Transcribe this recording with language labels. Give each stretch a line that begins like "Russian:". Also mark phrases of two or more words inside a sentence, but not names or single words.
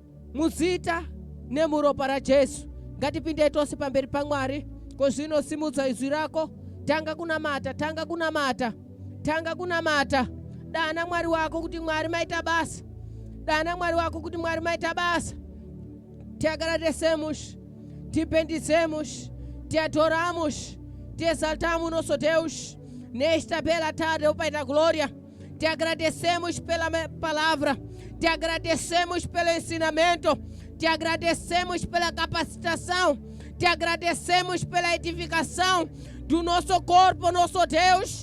Shona: Muzita nemuropa raJesu ngatipinde tose pamberi paMwari. Ko zvino simudza izwi rako, tanga kunamata, tanga kunamata, tanga kunamata. Dana Mwari wako kuti Mwari maita basa. Dana Mwari wako kuti Mwari maita basa.
Portuguese: Te agradecemos, te bendizemos, te adoramos, te exaltamos nosso Deus nesta bela tarde, ó Pai da Glória. Te agradecemos pela palavra, te agradecemos pelo ensinamento, te agradecemos pela capacitação, te agradecemos pela edificação do nosso corpo, nosso Deus.